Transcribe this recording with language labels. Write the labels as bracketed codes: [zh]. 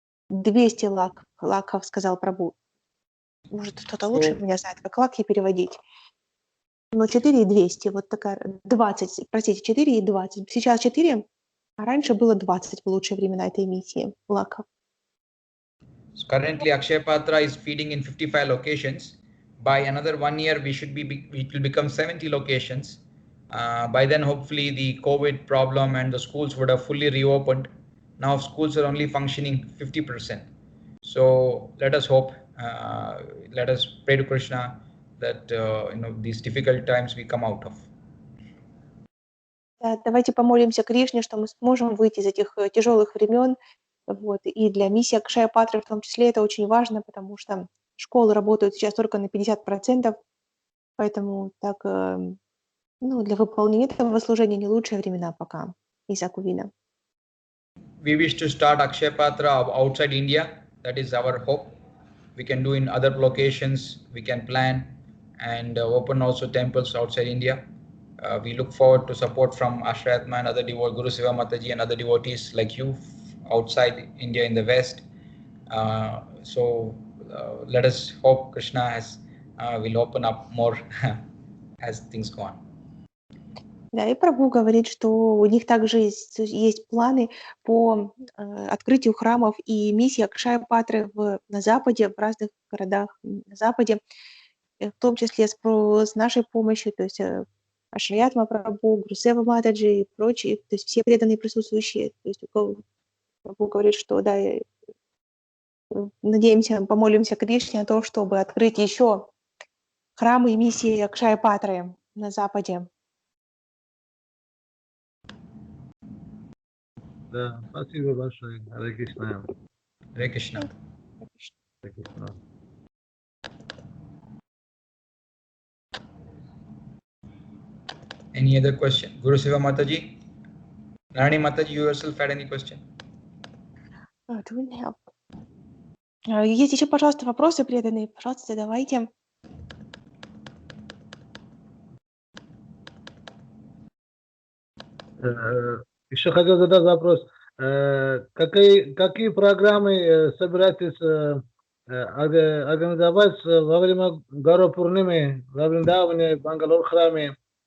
[ru] 200 лакхов, сказал Прабху. Может, кто-то лучше меня знает, как лакхи переводить. Но 4 и 200, вот такая, 20, простите, 4 и 20. Сейчас 4, а раньше было 20 в лучшие времена этой миссии лакхов. [en] So currently, Akshaya Patra is feeding in 55 locations. By another 1 year, it will become 70 locations. By then, hopefully, the COVID problem and the schools would have fully reopened. Now schools are only functioning 50%. So let us hope, let us pray to Krishna that these difficult times we come out of. [ru] Да, давайте помолимся Кришне, что мы сможем выйти из этих тяжелых времен. Вот. И для миссии Акшая Патры в том числе это очень важно, потому что школы работают сейчас только на 50%, поэтому так, для выполнения этого служения не лучшие времена пока из-за ковида. [en] We wish to start Akshaya Patra outside India. That is our hope. We can do in other locations. We can plan and open also temples outside India. We look forward to support from Ashrayatma and other devotees, Guru Seva Mataji and other devotees like you outside India in the West. So let us hope Krishna will open up more as things go on. [ru] Да, и Прабху говорит, что у них также есть планы по открытию храмов и миссии Акшая Патры на Западе, в разных городах на Западе, в том числе с нашей помощью, то есть Ашраятма Прабху, Гурусева Матаджи и прочие, то есть все преданные присутствующие. То есть Прабху говорит, что да, надеемся, помолимся Кришне о том, чтобы открыть еще храмы и миссии Акшая Патры на Западе. Да, спасибо большое. Харе Кришна. [en] Hare Krishna. [ru] Харе Кришна. [en] Any other question? Guru Seva Mataji? Rani Mataji, you yourself had any question? [ru] Есть еще, пожалуйста, вопросы преданные? Пожалуйста, задавайте. Еще хотел задать вопрос. Какие программы собираетесь организовать во время Гаро Пурнимы, во Вриндаване, в Бангалор храме?